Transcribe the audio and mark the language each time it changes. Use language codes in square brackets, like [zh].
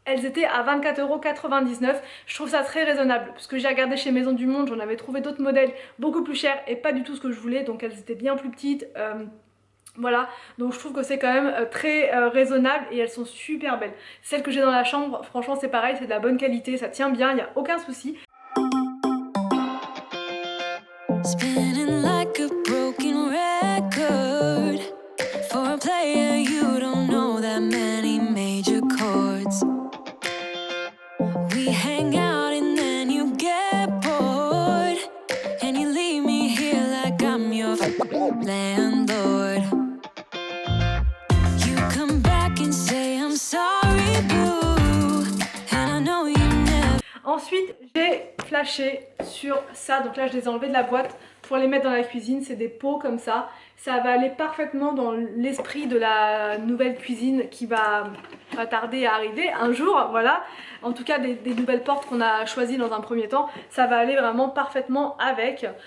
[fr] Elles étaient à 24,99 €, je trouve ça très raisonnable, parce que j'ai regardé chez Maison du Monde, j'en avais trouvé d'autres modèles beaucoup plus chers et pas du tout ce que je voulais, donc elles étaient bien plus petites. Voilà, donc je trouve que c'est quand même très raisonnable, et elles sont super belles. Celles que j'ai dans la chambre, franchement c'est pareil, c'est de la bonne qualité, ça tient bien, il n'y a aucun souci. [en] Spinning like a broken record for a player you don't know that many major chords. We hang out and then you get bored and you leave me here like I'm your landlord. You come back and say I'm sorry boo, and I know you never. [fr] Ensuite j'ai flashé sur ça, donc là je les ai enlevés de la boîte pour les mettre dans la cuisine. C'est des pots comme ça va aller parfaitement dans l'esprit de la nouvelle cuisine qui va pas tarder à arriver un jour, voilà. En tout cas des nouvelles portes qu'on a choisies dans un premier temps, ça va aller vraiment parfaitement avec.